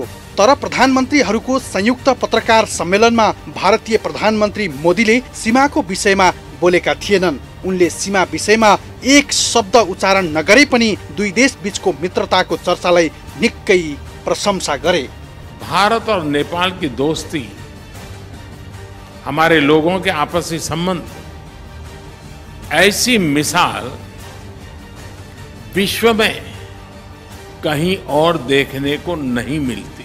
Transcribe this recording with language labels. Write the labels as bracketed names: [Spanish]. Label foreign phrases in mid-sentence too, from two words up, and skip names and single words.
[Nepali] तर प्रधानमन्त्रीहरूको संयुक्त पत्रकार सम्मेलनमा भारतीय प्रधानमन्त्री मोदीले सीमाको विषयमा बोलेका थिएनन्। उनले सीमा विषयमा एक शब्द उच्चारण नगरे पनि दुई देश बीचको मित्रताको चर्चालाई निकै प्रशंसा गरे। [Hindi] भारत और नेपाल की दोस्ती, हमारे लोगों के आपसी संबंध, ऐसी मिसाल विश्व में कहीं और देखने को नहीं मिलती।